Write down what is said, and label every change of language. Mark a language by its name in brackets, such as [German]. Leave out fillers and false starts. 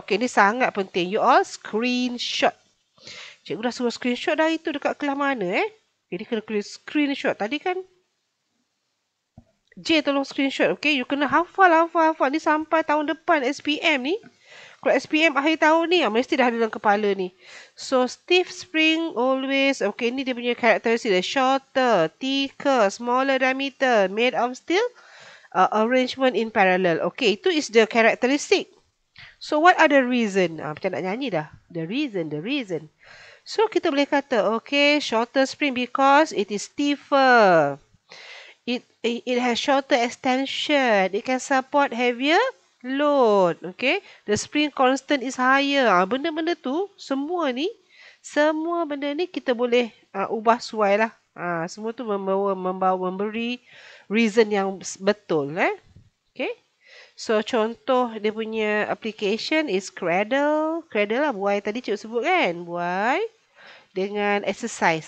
[Malay] Okay, ni sangat penting. [English] You all screenshot. [Malay] Cikgu dah suruh screenshot dah itu dekat kelas mana Jadi kena screenshot. Tadi kan J tolong screenshot. Okay, you kena hafal. Ni sampai tahun depan SPM ni. Kalau SPM akhir tahun ni, mesti dah ada dalam kepala ni. [English] So, stiff spring always, okay, [Malay] ni dia punya karakteristik. [English] Shorter, thicker, smaller diameter, made of steel, arrangement in parallel. Okay, itu is the characteristic. So, what are the reason? [Malay] Macam nak nyanyi dah. [English] The reason. So, [Malay] kita boleh kata, [English] okay, shorter spring because it is stiffer. It has shorter extension. It can support heavier load. Okay. The spring constant is higher. [Malay] Benda-benda tu, semua benda ni kita boleh ubah suai lah. Semua tu memberi reason yang betul. Okay. [English] So, [Malay] contoh dia punya [English] application is cradle. [Malay] Cradle lah, buai tadi cikgu sebut kan. Buai dengan exercise.